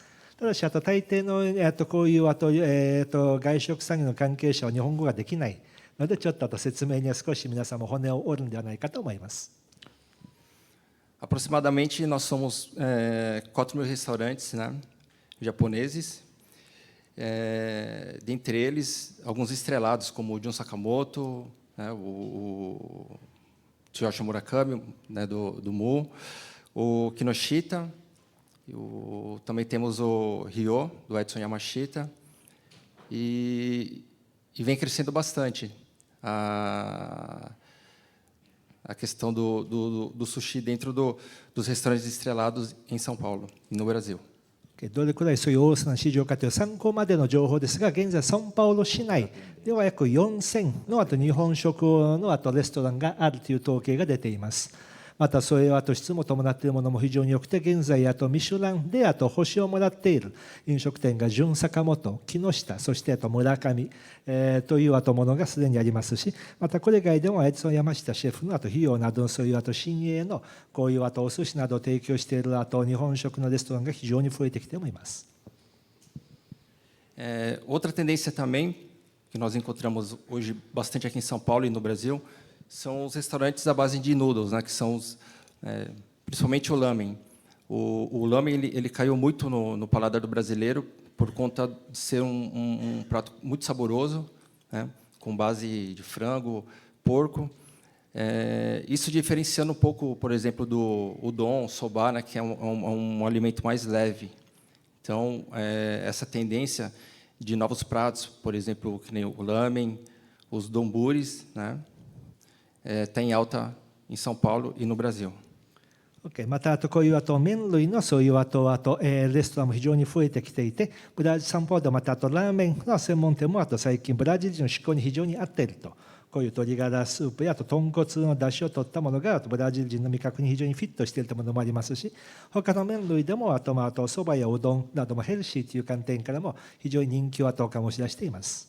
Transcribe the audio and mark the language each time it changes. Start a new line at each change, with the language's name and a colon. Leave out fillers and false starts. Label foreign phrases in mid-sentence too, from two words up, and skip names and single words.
Japanese: ただし大抵のこういう外食産業の関係者は日本語ができないので、ちょっと説明には少し皆さんも骨を折るんではないかと思います。
Portuguese: Aproximadamente nós somos 4.000 restaurantes, né, japoneses, dentre eles alguns estrelados como o Jun Sakamoto, né, o Tsuyoshi Murakami, né, do Mu, o Kinoshita, também temos o Ryo do Edson Yamashita, e vem crescendo bastante a questão do sushi dentro dos restaurantes estrelados em São Paulo e no Brasil.
Japanese: どれくらいそういう大きな市場かという参考までの情報ですが、現在サンパウロ市内では約4000の日本食のレストランがあるという統計が出ています。またそれは質も伴っているものも非常に良くて、現在ミシュランで星をもらっている飲食店が純坂本、木下、そして村上、というものがすでにありますし、またこれ以外でもエジソン山下シェフの費用などのそういう新鋭のこういうお寿司などを提供している日本食のレストランが非常に増えてきております。
Portuguese: Outra tendência também que nós encontramos hoje bastante aqui em São Paulo e no Brasil são os restaurantes à base de noodles, né, que são principalmente o lamen. O lamen ele caiu muito no paladar do brasileiro por conta de ser um prato muito saboroso, né, com base de frango, porco. Isso diferenciando um pouco, por exemplo, do udon, soba, né, que é um alimento mais leve. Então, essa tendência de novos pratos, por exemplo, que nem o lamen, os donburis, né, está em alta em São Paulo e no Brasil.
Japanese: OK、またこういう麺類のそういうレストランも非常に増えてきていて、サンパウロでまたラーメンの専門店も最近ブラジル人の嗜好に非常に合っていると。こういう鶏ガラスープや豚骨の出汁を取ったものがブラジル人の味覚に非常にフィットしているものもありますし、他の麺類でもそばやうどんなどもヘルシーという観点からも非常に人気を醸し出しています。